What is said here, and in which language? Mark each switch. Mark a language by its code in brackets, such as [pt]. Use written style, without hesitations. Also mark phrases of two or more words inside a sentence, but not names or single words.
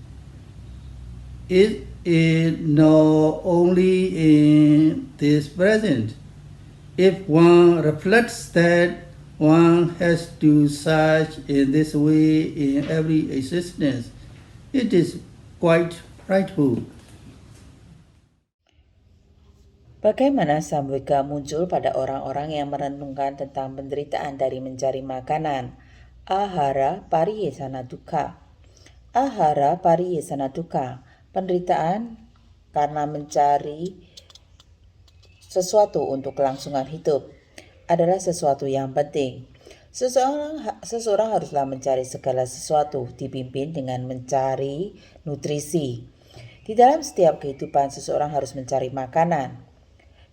[en] It is not only in this present. If one reflects that one has to search in this way in every existence, it is quite frightful. [id] Bagaimana samvega muncul pada orang-orang yang merenungkan tentang penderitaan dari mencari makanan? [pi] Ahara pariyesana dukkha. Ahara pariyesana dukkha. [id] Penderitaan karena mencari sesuatu untuk kelangsungan hidup adalah sesuatu yang penting. Seseorang haruslah mencari segala sesuatu dipimpin dengan mencari nutrisi. Di dalam setiap kehidupan, seseorang harus mencari makanan.